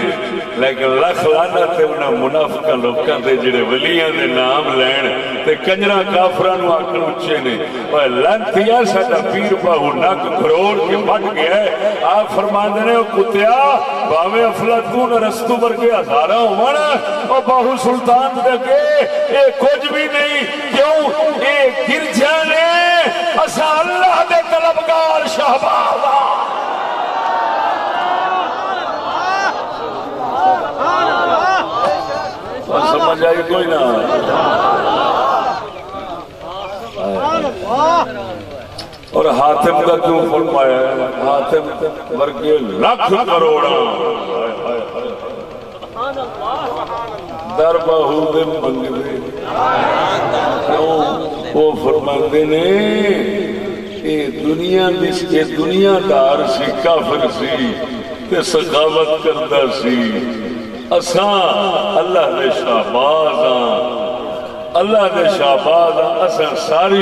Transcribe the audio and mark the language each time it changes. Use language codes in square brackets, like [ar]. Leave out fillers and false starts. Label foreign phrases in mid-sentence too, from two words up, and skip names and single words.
[pa] لیکن لکھ لعنت انہاں منافقاں لوکاں دے جڑے ولیاں دے نام لین تے کنجراں کافراں نو آکھن اچھے نے اوے لعنتیا ساڈا پیر باہو نک کروڑ کے بٹ گیا ہے آپ فرماندے نے او کتیا بھاویں افلاطون ارسطو ورگے ہزاراں ہون او باہو سلطان دے کے اے کچھ بھی نہیں کیوں اے گرجا نے اساں اللہ دے طلبگار شہباز سمجھ آئی کوئی نہ اور حاتم کا کیوں فرمایا ہے حاتم ورگے لکھ کروڑا در باہو دے منگ دے کیوں وہ فرماندے نے اے دنیا دار سی کافر سی تے سخاوت کرتا سی اساں اللہ دے شہباز ہاں اللہ دے شہباز ہاں اساں ساری